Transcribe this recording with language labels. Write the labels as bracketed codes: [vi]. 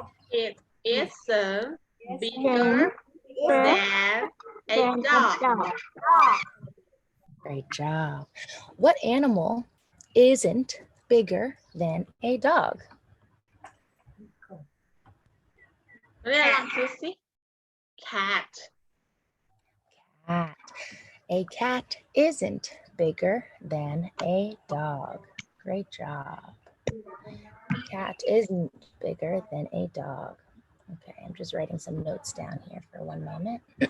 [en] It isn't bigger than a dog. Great job. What animal isn't bigger than a dog? [th] เรียนลองคิดสิ cat [en] Cat. A cat isn't bigger than a dog. Great job. A cat isn't bigger than a dog. Okay, I'm just writing some notes down here for one moment.